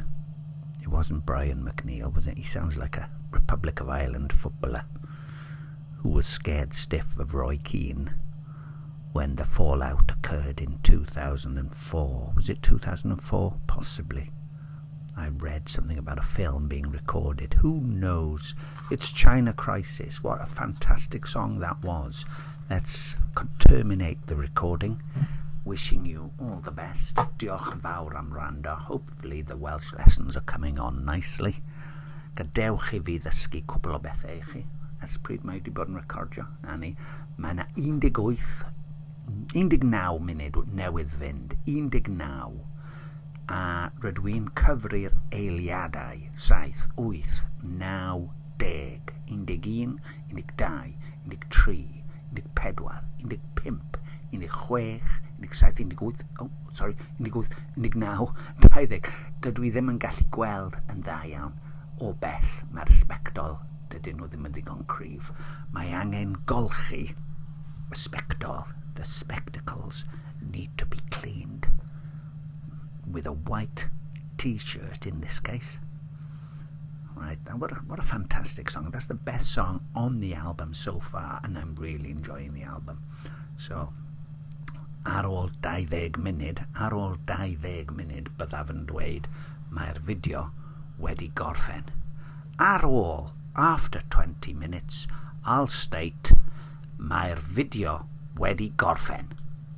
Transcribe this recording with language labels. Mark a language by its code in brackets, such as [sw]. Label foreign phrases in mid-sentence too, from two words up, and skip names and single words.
[en] It wasn't Brian McNeil, was it? He sounds like a Republic of Ireland footballer who was scared stiff of Roy Keane when the fallout occurred in 2004. Was it 2004? Possibly. I read something about a film being recorded. Who knows? It's China Crisis. What a fantastic song that was. Let's terminate the recording. Wishing you all the best. [cy] Diolch yn fawr am wrando. [en] Hopefully the Welsh lessons are coming on nicely. [cy] Gadewch I fi ddysgu cwbl o bethau I chi. Ers pryd mae wedi bod yn recordio. Mae yna 19 munud newydd fynd. 19. A rydw i'n cyfri'r eiliadau 7, 8, 9, 10, 11, 12, 13, 14, 15, 16, 17, 18, 19, 20. Dydw i ddim yn gallu gweld yn dda iawn o bell. Mae'r sbectol, dydyn nhw ddim yn ddigon cryf. Mae angen golchi y sbectol. [en] The spectacles need to be cleaned with a white t-shirt in this case. Right, now what a fantastic song. That's the best song on the album so far, and I'm really enjoying the album. So, [cy] ar ôl 20 munud, byddaf yn dweud, mae'r fideo wedi gorffen. Ar ôl, [en] after 20 minutes, I'll state, [cy] mae'r fideo wedi gorffen.